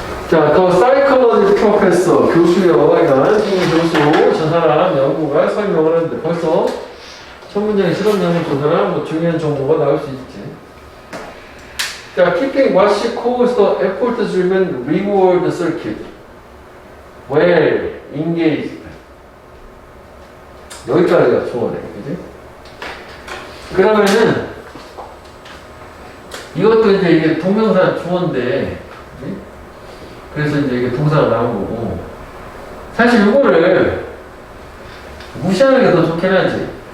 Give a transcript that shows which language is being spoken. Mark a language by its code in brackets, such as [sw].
[ko] 자, 더 사이콜로지 프로페서 교수여, 이런 교수, 저 사람 연구가 설명을 하는데 벌써 첫 문장에 실험 연구 저 사람 뭐 중요한 정보가 나올 수 있지. [en] 자, keeping what she calls the effort-driven reward circuit well engaged. [ko] 여기까지가 주어네, 그지? 그러면은 이것도 이제 이게 동명사 주어인데. 그치? 그래서 이제 이게 동사가 나온 거고 사실 이거를 무시하는 게 더 좋긴 하지.